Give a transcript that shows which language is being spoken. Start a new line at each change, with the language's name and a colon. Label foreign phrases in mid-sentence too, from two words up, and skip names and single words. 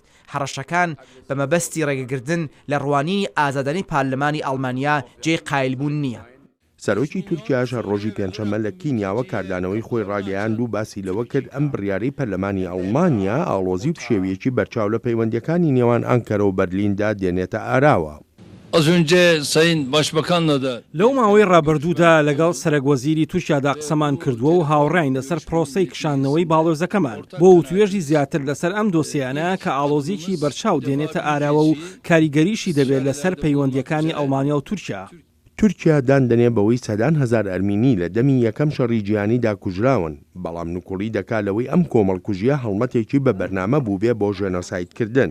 Central Kurdish: هەڕەشەکان بە مەبەستی ڕێگەگرتن لە ڕوانینی ئازادانی پارلەمانی ئەڵمانیا جێی قایلبوون نییە. سەرۆکی تورکیاش ڕۆژی پێنجشەممە لە کینیاوە کاردانەوەی خۆی ڕاگەیاند و باسی لەوە کرد ئەم بڕیارەی پەرلەمانی ئەڵمانیا ئاڵۆزی و پشێویەکی بەرچاو لە پەیوەندیەکانی نێوان ئەنکەرە و بەرلیندا دێنێتە ئاراوە.
Turkish: Az önce Sayın Başbakan'la da
Central Kurdish: لەو ماوەی ڕابردوودا لەگەڵ سەرۆکوەزیری تورکیادا قسەمان کردووە و هاوڕێین لەسەر پرۆسەی کشاندنەوەی باڵۆزەکەمان بۆ وتوێژی زیاتر لەسەر ئەم دۆسیانە کە ئاڵۆزیکی بەرچاو دێنێتە ئاراوە و کاریگەریشی دەبێت لەسەر پەیوەندیەکانی ئەڵمانیا و تورکیا. تورکیا دادنێ بەوەی سەدان هزار ئەرمینی لە دەمی یەکەم شەڕی جیهانیدا کوژراون، بەڵام نوکوڵی دەکات لەوەی ئەم کۆمەڵکوژیە هەڵمەتێکی بە بەرنامە بوو بێ بۆ ژێنۆسایدکردن.